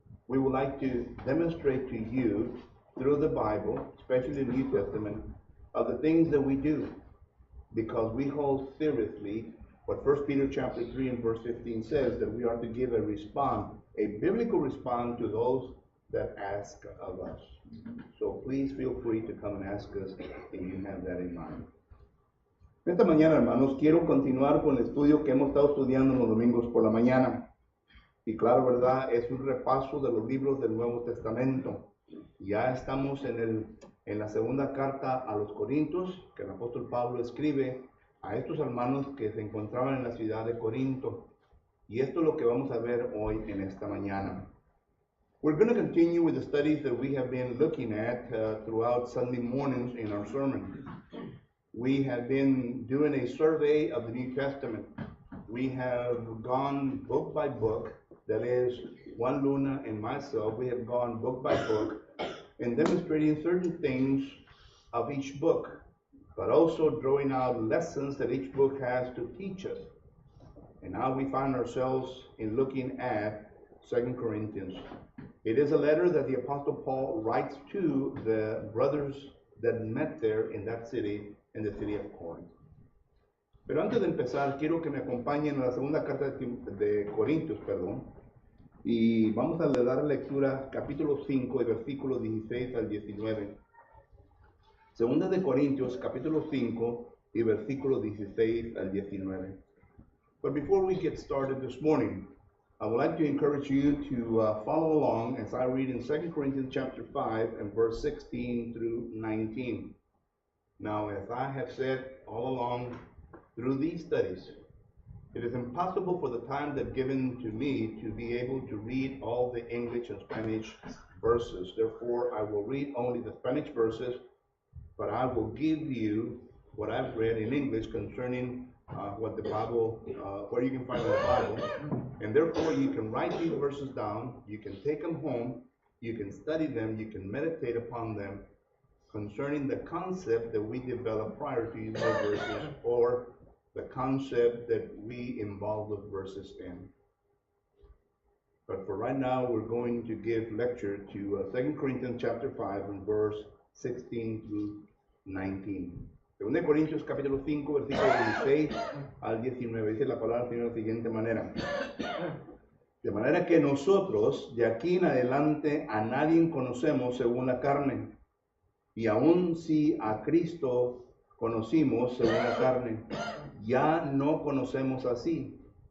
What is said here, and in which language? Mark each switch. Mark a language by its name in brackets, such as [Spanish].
[English] We would like to demonstrate to you through the Bible, especially the New Testament, of the things that we do, because we hold seriously what 1 Peter chapter 3 and verse 15 says, that we are to give a biblical response to those that ask of us. So please feel free to come and ask us if you have that in mind. [Spanish] Esta mañana, hermanos, quiero continuar con el estudio que hemos estado estudiando los domingos por la mañana. Y claro, ¿verdad? Es un repaso de los libros del Nuevo Testamento. Ya estamos en la segunda carta a los Corintios, que el apóstol Pablo escribe a estos hermanos que se encontraban en la ciudad de Corinto. Y esto es lo que vamos a ver hoy en esta mañana. [English] We're going to continue with the studies that we have been looking at throughout Sunday mornings in our sermon. We have been doing a survey of the New Testament. We have gone book by book, that is, Juan Luna and myself, we have gone book by book and demonstrating certain things of each book, but also drawing out lessons that each book has to teach us. And now we find ourselves in looking at 2 Corinthians. It is a letter that the Apostle Paul writes to the brothers that met there in that city, in the city of Corinth. [Spanish] Pero antes de empezar, quiero que me acompañen a la segunda carta de Corintios, y vamos a dar lectura capítulo 5 y versículos 16 al 19. Segunda de Corintios, capítulo 5 y versículos 16 al 19. [English] But before we get started this morning, I would like to encourage you to follow along as I read in 2 Corinthians chapter 5 and verse 16 through 19. Now, as I have said all along through these studies, it is impossible for the time that's given to me to be able to read all the English and Spanish verses. Therefore, I will read only the Spanish verses, but I will give you what I've read in English concerning what the Bible, where you can find in the Bible. And therefore, you can write these verses down, you can take them home, you can study them, you can meditate upon them concerning the concept that we developed prior to these verses, or the concept that we involve those verses in. But for right now, we're going to give lecture to 2 Corinthians chapter 5 and verse 16 through 19. [Spanish] 2 Corintios capítulo 5, versículo 16 al 19. Dice la palabra del Señor de la siguiente manera. De manera que nosotros de aquí en adelante a nadie conocemos según la carne. Y aun si a Cristo conocimos según la carne, ya no conocemos así.